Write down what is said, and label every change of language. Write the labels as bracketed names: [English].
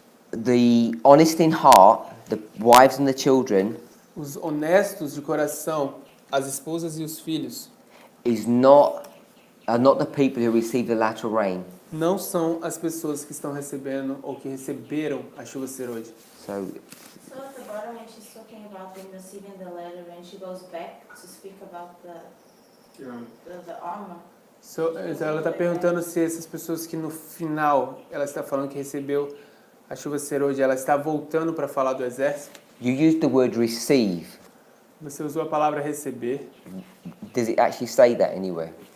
[English] the honest in heart, the wives and the children, [Portuguese] os honestos de coração, as esposas e os filhos, [English] are not the people who receive the lateral rain. [Portuguese] não são as pessoas que estão recebendo ou que receberam a chuva serôdia. [English] So So at the bottom, when she's talking about them receiving the letter, and she goes back to speak about the armor. [Portuguese] Então ela está perguntando se essas pessoas que no final ela está falando que recebeu a chuva serôdia, ela está voltando para falar do exército. [English] you use the word receive. [Portuguese] Você usou a palavra receber. [English] Does it actually say that anywhere?